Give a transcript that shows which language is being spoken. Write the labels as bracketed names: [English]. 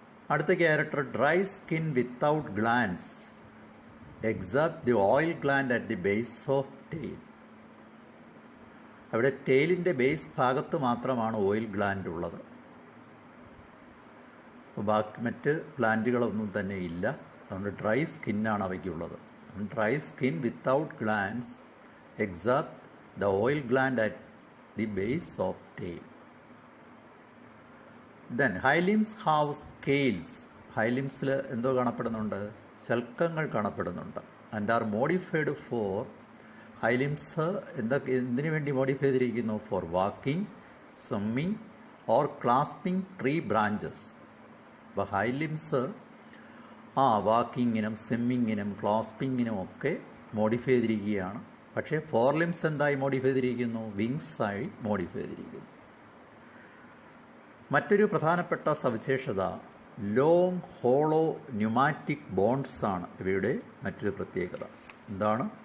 [English] അടുത്ത character dry skin without glands except the oil gland at the base of tail. [Malayalam] അവിടെ ടെയിലിൻ്റെ base ഭാഗത്ത് മാത്രമാണ് oil gland ഉള്ളത്. അപ്പോൾ ബാക്കി മറ്റ് ഗ്ലാൻഡുകളൊന്നും തന്നെ ഇല്ല. അതുകൊണ്ട് dry സ്കിന്നാണ് അവയ്ക്കുള്ളത്. [English] Dry skin without glands except the oil gland at the base of tail. Then high limbs have scales. [Malayalam] High limbsൽ എന്തോ കാണപ്പെടുന്നുണ്ട്? ശൽക്കങ്ങൾ കാണപ്പെടുന്നുണ്ട്. [English] And are modified for high limbs [Malayalam] എന്തിനു വേണ്ടി മോഡിഫൈ ചെയ്തിരിക്കുന്നു? [English] For walking, swimming or clasping tree branches. [Malayalam] അപ്പോൾ high limbs വാക്കിങ്ങിനും സ്വിമ്മിങ്ങിനും ക്ലാസ്പിങ്ങിനും ഒക്കെ modify ചെയ്തിരിക്കുകയാണ്. പക്ഷേ ഫോർ ലിംസ് എന്തായി മോഡിഫൈ ചെയ്തിരിക്കുന്നു? വിങ്സായി മോഡിഫൈ ചെയ്തിരിക്കുന്നു. മറ്റൊരു പ്രധാനപ്പെട്ട സവിശേഷത ലോങ് ഹോളോ ന്യൂമാറ്റിക് ബോൺസ് ആണ് ഇവയുടെ മറ്റൊരു പ്രത്യേകത. എന്താണ്?